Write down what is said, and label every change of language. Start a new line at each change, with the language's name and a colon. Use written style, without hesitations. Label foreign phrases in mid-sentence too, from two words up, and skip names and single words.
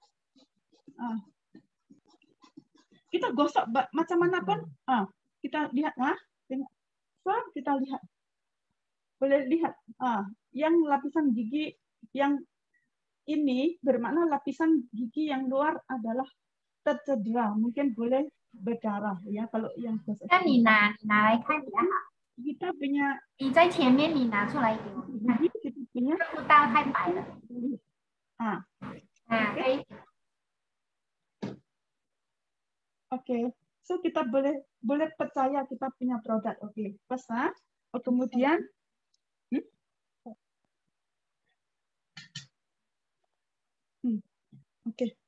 Malay: Kita gosok macam mana pun. Kita lihat. So kita lihat. boleh lihat, yang lapisan gigi yang ini bermakna lapisan gigi yang luar adalah tercedera, mungkin boleh berdarah ya kalau yang
Chinese: 那你拿来看一下哈，
Malay: kita punya
Chinese: 你在前面你拿出来给我，你看
Malay: gigi, kita punya
Chinese: 这不大太白了， 可以，
Malay: oke. So kita boleh percaya kita punya produk, oke. Pesan. Kemudian oke.